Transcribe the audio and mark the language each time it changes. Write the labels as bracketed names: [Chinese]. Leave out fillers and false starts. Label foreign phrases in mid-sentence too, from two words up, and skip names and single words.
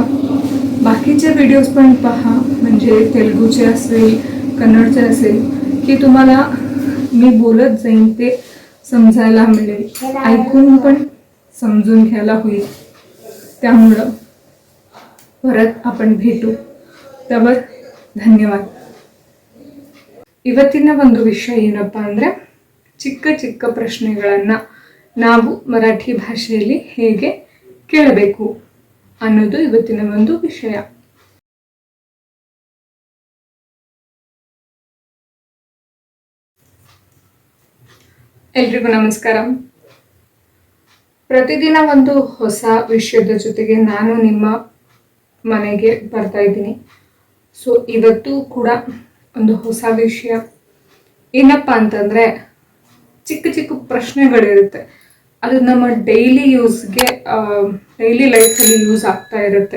[Marathi] बाकीचे व्हिडिओज पण पहा म्हणजे तेलुगूचे असेल कन्नडचे असेल की तुम्हाला मी बोलत जाईन ते समजायला मिळेल ऐकून पण समजून घ्यायला होईल त्यामुळं परत आपण भेटू त्यावर [Kannada] ಧನ್ಯವಾದ ಇವತ್ತಿನ ಒಂದು ವಿಷಯ ಏನಪ್ಪಾ ಅಂದ್ರೆ ಚಿಕ್ಕ ಚಿಕ್ಕ ಪ್ರಶ್ನೆಗಳನ್ನು ನಾವು ಮರಾಠಿ ಭಾಷೆಯಲ್ಲಿ ಹೇಗೆ ಕೇಳಬೇಕು ಅನ್ನೋದು ಇವತ್ತಿನ ಒಂದು ವಿಷಯ ಎಲ್ರಿಗೂ ನಮಸ್ಕಾರ ಪ್ರತಿದಿನ ಒಂದು ಹೊಸ ವಿಷಯದ ಜೊತೆಗೆ ನಾನು ನಿಮ್ಮ ಮನೆಗೆ ಬರ್ತಾ ಇದ್ದೀನಿ ಸೊ ಇವತ್ತು ಕೂಡ ಒಂದು ಹೊಸ ವಿಷಯ ಏನಪ್ಪಾ ಅಂತಂದ್ರೆ ಚಿಕ್ಕ ಚಿಕ್ಕ ಪ್ರಶ್ನೆಗಳಿರುತ್ತೆ ಅದು ನಮ್ಮ [English] daily useಗೆ daily lifeಅಲ್ಲಿ use [Kannada] ಆಗ್ತಾ ಇರುತ್ತೆ.